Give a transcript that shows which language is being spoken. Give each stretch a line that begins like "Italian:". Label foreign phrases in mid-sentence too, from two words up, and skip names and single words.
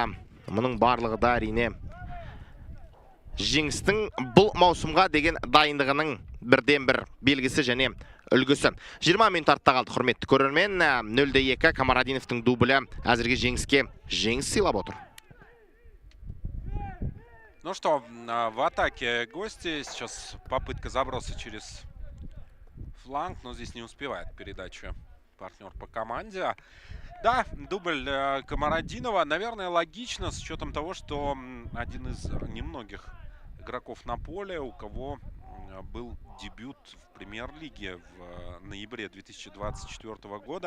Kazakh: Мұның барлығы да әрине жеңістің бұл маусымға деген дайындығының бірден бір белгісі және үлгісі. 20 минут артта қалды құрметті көрермен. 0-2 Камарадиновтың дублі әзірге жеңіске жеңіс сыйлап отыр.
Russian: Ну что, в атаке гости. Сейчас попытка заброса через фланг, но здесь не успевает передачу партнер по команде. Да, дубль Камарадинова, наверное, логично с учетом того, что один из немногих игроков на поле, у кого был дебют в премьер-лиге в ноябре 2024 года.